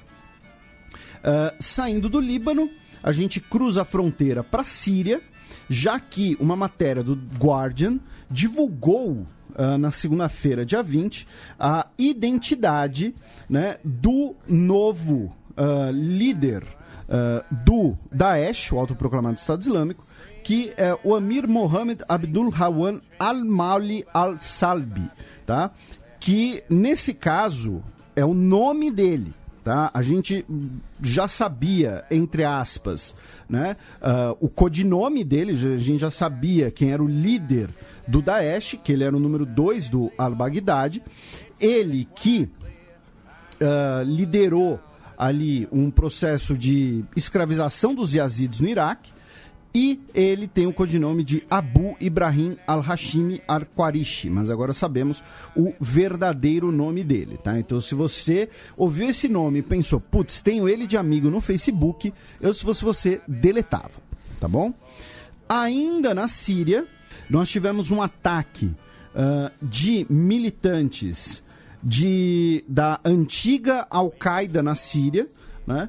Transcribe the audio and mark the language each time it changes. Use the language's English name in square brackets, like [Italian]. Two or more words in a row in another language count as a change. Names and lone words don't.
[Portuguese] Saindo do Líbano, a gente cruza a fronteira para a Síria, já que uma matéria do Guardian divulgou na segunda-feira, dia 20, a identidade, né, do novo líder do Daesh, o autoproclamado Estado Islâmico, que é o Amir Mohammed Abdul Hawan al-Mawli al-Salbi, tá? Que, nesse caso, é o nome dele. Tá? A gente já sabia, entre aspas, né, o codinome dele, a gente já sabia quem era o líder do Daesh, que ele era o número 2 do al-Baghdadi. Ele que liderou ali um processo de escravização dos Yazidis no Iraque, e ele tem o codinome de Abu Ibrahim al-Hashimi al-Qarishi, mas agora sabemos o verdadeiro nome dele, tá? Então, se você ouviu esse nome e pensou, putz, tenho ele de amigo no Facebook, eu, se fosse você, deletava, tá bom? Ainda na Síria, nós tivemos um ataque de militantes da antiga Al-Qaeda na Síria, né?